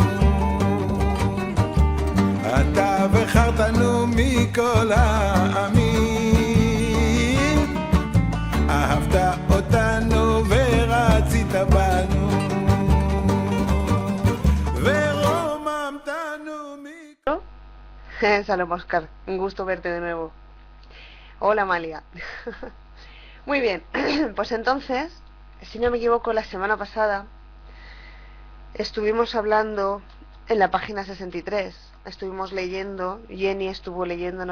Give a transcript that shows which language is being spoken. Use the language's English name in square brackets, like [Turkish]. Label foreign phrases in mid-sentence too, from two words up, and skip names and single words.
[Hebrew] אתה בחרתנו מכל העמים, אהבת אותנו ורצית בנו, ורוממתנו מכל... [Spanish] Salom Oscar, un gusto verte de nuevo. Hola Amalia. Muy bien, pues entonces, si no me equivoco, la semana pasada estuvimos hablando en la página 63. Estuvimos leyendo, Jenny estuvo leyéndonos.